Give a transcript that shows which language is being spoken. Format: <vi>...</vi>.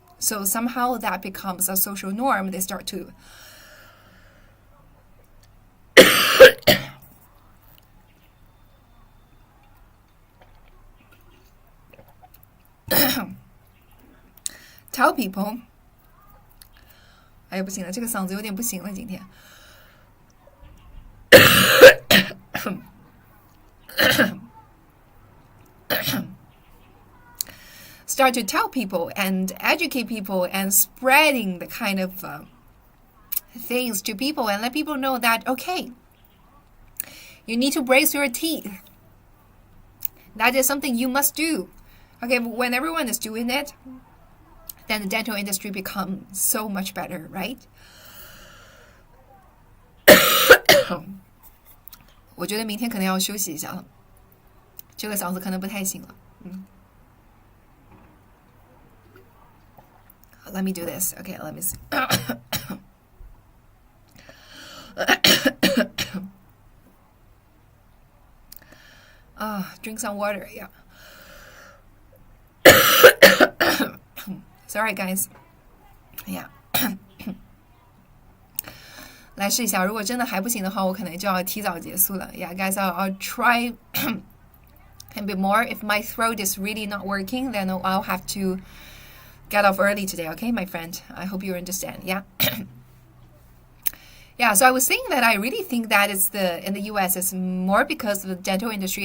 <en>So somehow that becomes a social norm. They start to tell people.</en> <zh>哎呀，不行了，这个嗓子有点不行了，今天。</zh> <en>Start to tell people and educate people and spreading the kind of things to people and let people know that, okay, you need to brace your teeth. That is something you must do. Okay, when everyone is doing it, then the dental industry becomes so much better, right?</en> <zh>我觉得明天可能要休息一下了，这个嗓子可能不太行了。</zh> <en>Let me do this. Okay, let me see. Drink some water. Yeah. Sorry, guys. Yeah.</en> <zh>来试一下，如果真的还不行的话，我可能就要提早结束了。</zh> <en>Yeah, guys, I'll try a bit more. If my throat is really not working, then I'll have to get off early today, okay, my friend? I hope you understand. Yeah. Yeah, so I was saying that I really think that it's the in the US it's more because of the dental industry.</en>